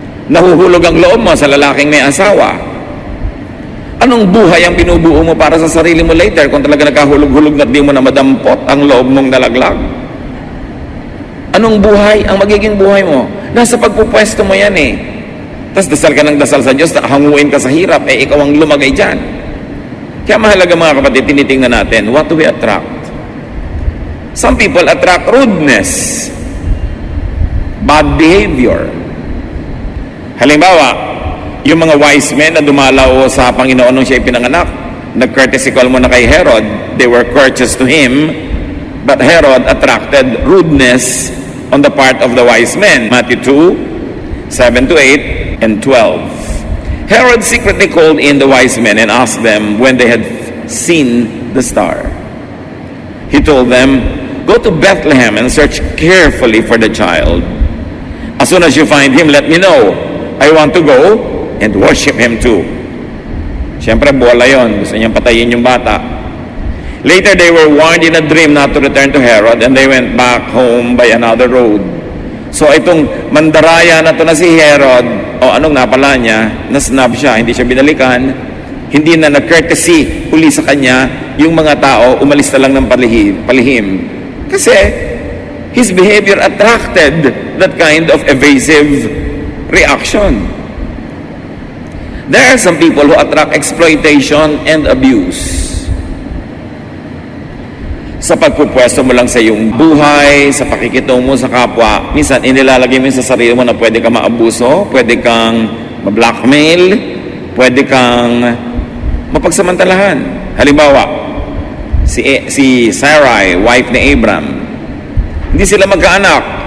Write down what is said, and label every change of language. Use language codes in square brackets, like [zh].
[tl] Nahuhulog ang loob mo sa lalaking may asawa. Anong buhay ang binubuo mo para sa sarili mo later kung talaga nagkahulog-hulog na di mo na madampot ang loob mong nalaglag? Anong buhay ang magiging buhay mo? Nasa pagpupwesto mo yan Tapos dasal ka ng dasal sa Diyos, hanguin ka sa hirap, ikaw ang lumagay dyan. Kaya mahalaga mga kapatid, tinitingnan natin, [en] what do we attract? Some people attract rudeness, bad behavior. [tl] Halimbawa, yung mga wise men na dumalaw sa Panginoon nung siya ipinanganak, nag-courtesy call mo na kay Herod, [en] they were courteous to him, but Herod attracted rudeness on the part of the wise men. Matthew 2, 7-8, and 12. Herod secretly called in the wise men and asked them when they had seen the star. He told them, "Go to Bethlehem and search carefully for the child. As soon as you find him, let me know. I want to go and worship him too. [tl] Siyempre, bola yon. Gusto niyang patayin yung bata. [en] Later, they were warned in a dream not to return to Herod, and they went back home by another road. [tl] So, itong mandaraya na to na si Herod, o anong napala niya, nasnab siya, hindi siya binalikan, hindi na nag-courtesy uli sa kanya, yung mga tao, umalis na lang ng palihim. [en] Kasi, his behavior attracted that kind of evasive reaction. There are some people who attract exploitation and abuse. [tl] Sa pagpupwesto mo lang sa iyong buhay, sa pakikitungo mo sa kapwa, minsan inilalagay mo sa sarili mo na pwede kang maabuso, pwede kang ma-blackmail, pwede kang mapagsamantalahan. Halimbawa, si Sarai, wife ni Abram, hindi sila magkaanak.